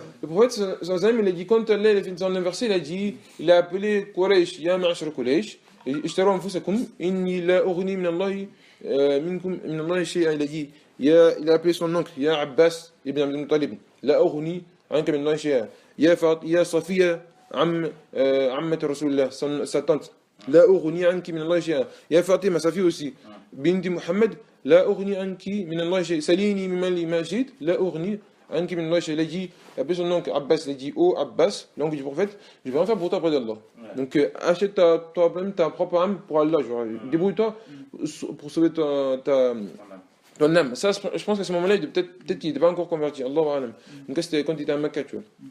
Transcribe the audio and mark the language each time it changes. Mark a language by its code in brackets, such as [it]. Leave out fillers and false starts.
[fr] Le prophète sallallahu alayhi wa sallam, il a dit, quand Allah il a fait dans le verset, il a appelé Quraysh, ya ma'ashar Quraysh, [ar] اشتروا أنفسكم إني لا أغني من الله من الله شيئا. [fr] Il a appelé son oncle, ya Abbas ibn Abdul Muttalib, [ar] لا أغني عنك من الله شيئا. يا صفية عمة رسول الله, [fr] sa tante, [ar] لا أغني عنك من الله شيئا. يا فاطمة, [fr] sa fille aussi, [ar] بنت محمد, لا أغني عنك من الله شيئا. سليني من مالي ما شئت, لا أغني عنك من الله شيئا. [fr] Il a dit, appelé son oncle Abbas, il a dit, oh Abbas, l'oncle du prophète, je vais en faire pour toi auprès d'Allah. Donc achète toi-même ta propre âme pour Allah, genre, débrouille-toi pour sauver ton âme. Ça, je pense qu'à ce moment-là, peut-être qu'il n'était pas encore converti, Allah. Donc c'était quand il était à Mecca, tu vois.